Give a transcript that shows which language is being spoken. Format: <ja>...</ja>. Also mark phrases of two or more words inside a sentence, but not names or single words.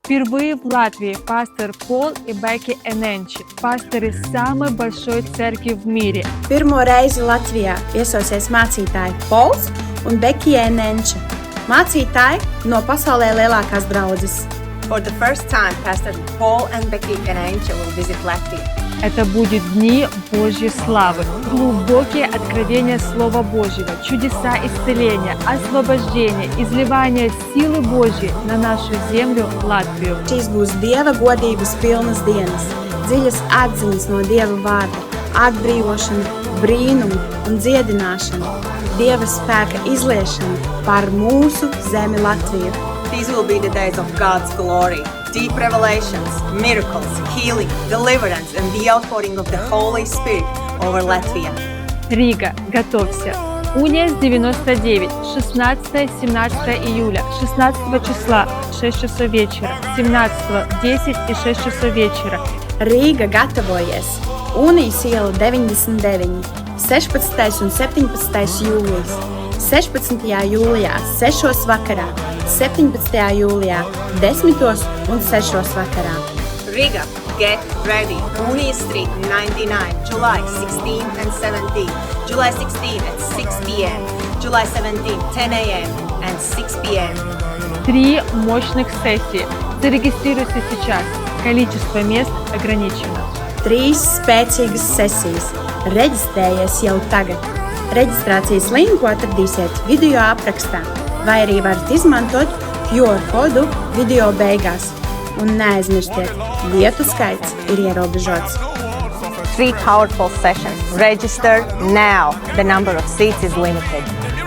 <ru>Впервые в Латвии пастор Пол и Бeki Enenči, pastori самой большой церкви в мире.</ru> <lv>Pirmo reizi Latvijā viesosies mācītāji Pols un Bekija Enenče, mācītāji no pasaulē lielākās draudzes.</lv> <en>For the first time, Pastor Paul and Becky Enenče will visit Latvia.</en> <ru>Это будет дни Божьей славы, глубокие откровения Слова Божьего, чудеса исцеления, освобождения, изливания силы Божьей на нашу землю Латвию.</ru> <lv>Šīs būs Dieva godības pilnas dienas, dziļas atziņas no Dieva vārda, atbrīvošana, brīnumu un dziedināšana, Dieva spēka izliešana par mūsu zemi Latviju.</lv> <en>These will be the days of God's glory, deep revelations, miracles, healing, deliverance, and the outpouring of the Holy Spirit over Latvia.</en> <ru>Рига, готовься! Уния 99, 16-17 июля, 16 числа, 6 часов вечера, 17 10 и 6 часов вечера.</ru> <lv>Rīga gatavojies! Unijas iela 99, 16. un 17. jūlijas, 16. jūlijā 6. vakarā, 17. jūlijā 10. un 6. vakarā.</lv> <en>Riga, get ready. Unia Street 99, July 16 and 17. July 16 at 6 p.m. July 17, 10 a.m. and 6 p.m.</en> <ru>3 мощных сессии. Зарегистрируйся сейчас. Количество мест ограничено.</ru> <lv>3 spēcīgas sesijas. Reģistrējies jau tagad. Reģistrācijas linku atradīsiet video aprakstā, vai arī varat izmantot QR kodu video beigās. Un neaizmirstiet, vietu skaits ir ierobežots.</lv> <en>3 powerful sessions. Register now. The number of seats is limited.</en>